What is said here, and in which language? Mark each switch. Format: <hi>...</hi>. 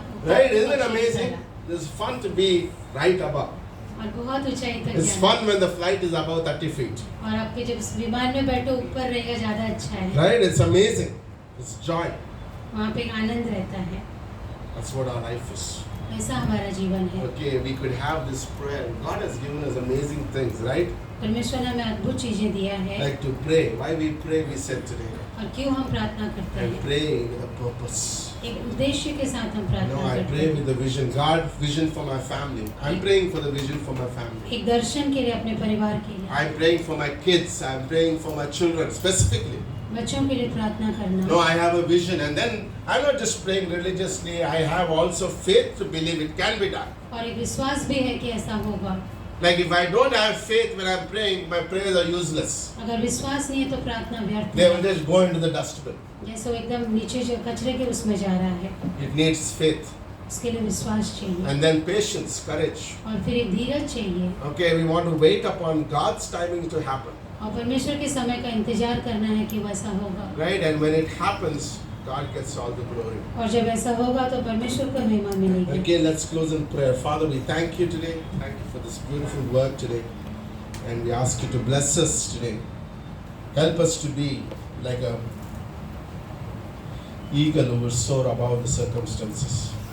<en>Right? Isn't it amazing? It's fun to be right above.</en> <hi>और बहुत ऊंचाई तक</hi> <en>It's</en> <hi>जाना।</hi> <en>fun when the flight is above 30 feet.</en> <hi>और आपके जब इस विमान में बैठो ऊपर रहेगा ज्यादा अच्छा है,</hi> <en>Right? It's amazing. It's joy.</en> <hi>वहाँ पे एक आनंद रहता है।</hi> <en>That's what our life is.</en> <hi>ऐसा हमारा जीवन है।</hi> <en>Okay, we could have this prayer. God has given us amazing things, right?</en> <hi>परमेश्वर ने हमें अद्भुत चीजें दिया है,</hi> <en>Like to pray. Why we pray, we said today.</en> <hi>और क्यों हम प्रार्थना करते</hi> <en>And</en> <hi>हैं,</hi> <en>pray with a purpose.</en> <hi>एक उद्देश्य के साथ हम</hi> <en>No,</en> <hi>प्रार्थना</hi> <en>I</en> <hi>करते</hi> <en>pray</en> <hi>हैं।</hi> <en>with the vision. God, vision for my family. I'm praying for the vision for my family.</en> <hi>एक दर्शन के लिए, अपने परिवार के लिए,</hi> <en>I'm praying for my kids. I'm praying for my children specifically.</en> <hi>बच्चों के लिए प्रार्थना करना।</hi> <en>No, I have a vision. And then I'm not just praying religiously. I have also faith to believe it can be done.</en> <hi>और एक विश्वास भी है कि ऐसा होगा।</hi> <en>Like if I don't have faith when I'm praying, my prayers are useless.</en> <hi>अगर विश्वास नहीं है तो प्रार्थना व्यर्थ</hi> <en>They will</en> <hi>है।</hi> <en>just go into the dustbin.</en> <hi>जैसे वो एकदम नीचे जो कचरे के उसमें जा रहा है,</hi> <en>It needs faith.</en> <hi>उसके लिए विश्वास चाहिए,</hi> <en>And then patience, courage.</en> <hi>और फिर एक धीरज चाहिए,</hi> <en>Okay, we want to wait upon God's timing to happen.</en> <hi>और परमेश्वर के समय का इंतजार करना है कि वैसा होगा।</hi> <en>Right? And when it happens, God gets all the glory.</en> <hi>और जब ऐसा होगा तो परमेश्वर को महिमा मिलेगी।</hi> <en>Okay, let's close in prayer. Father, we thank you today. Thank you for this beautiful word today. And we ask you to bless us today. Help us to be like a eagle who will soar above the circumstances.</en>